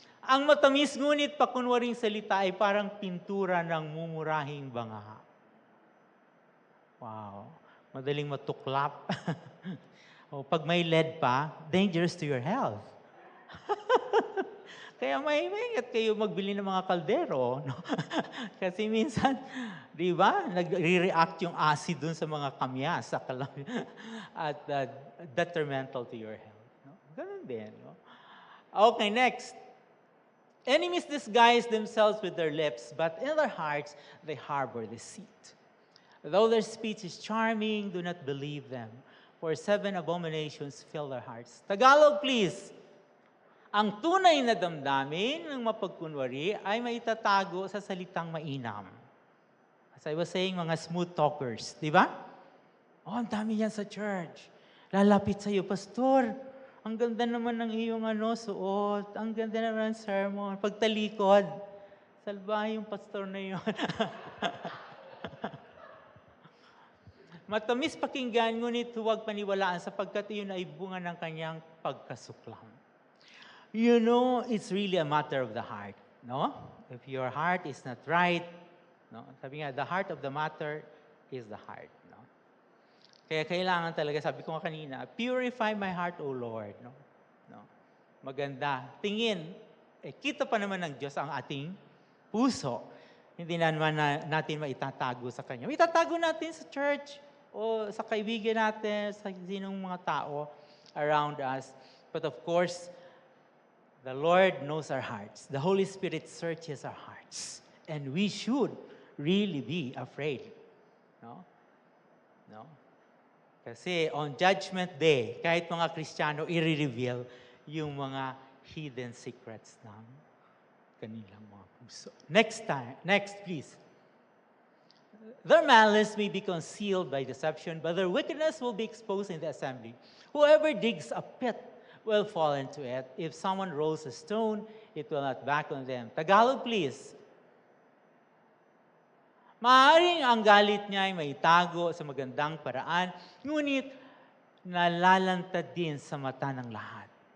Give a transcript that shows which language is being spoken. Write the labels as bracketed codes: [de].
[tl] Ang matamis ngunit pakunwaring salita ay parang pintura ng mumurahing banga. Wow. Madaling matuklap. Pag may lead pa, [en] dangerous to your health. [tl] Kaya may ingat kayo magbili ng mga kaldero. No? Kasi minsan, di ba, nagre-react yung acid dun sa mga kamyas at [en] detrimental to your health. [tl] No? Ganun din. No? [en] Okay, next. Enemies disguise themselves with their lips, but in their hearts, they harbor deceit. Though their speech is charming, do not believe them. for 7 abominations fill their hearts. Tagalog, please. [tl] Ang tunay na damdamin ng mapagkunwari ay maitatago sa salitang mainam. [en] As I was saying, mga smooth talkers, [tl] di ba? Oh, ang dami yan sa church. Lalapit sa iyo, Pastor, ang ganda naman ng iyong suot. Ang ganda naman ng sermon. Pagtalikod, salbahe yung pastor na yun. Matamis pakinggan, ngunit huwag paniwalaan sapagkat iyon ay bunga ng kanyang pagkasuklam. [en] You know, it's really a matter of the heart, no? If your heart is not right, no? [tl] Sabi nga, [en] the heart of the matter is the heart, no? [tl] Kaya kailangan talaga, sabi ko nga kanina, [en] purify my heart, O Lord, [tl] no? No? Maganda. Tingin, kita pa naman ng Diyos ang ating puso. Hindi naman natin maitatago sa Kanya. Itatago natin sa church, o sa kaibigan natin, sa sinong mga tao [en] around us. But of course, the Lord knows our hearts. The Holy Spirit searches our hearts. And we should really be afraid. No? No? [tl] Kasi [en] on Judgment Day, [tl] kahit mga Kristiyano, i-reveal yung mga [en] hidden secrets [tl] ng kanilang mga puso. [en] Next, please. Their malice may be concealed by deception, but their wickedness will be exposed in the assembly. Whoever digs a pit will fall into it. If someone rolls a stone, it will not back on them. Tagalog, please. [tl] Maaaring ang galit niya ay maitago sa magandang paraan, ngunit nalalantad din sa mata ng lahat.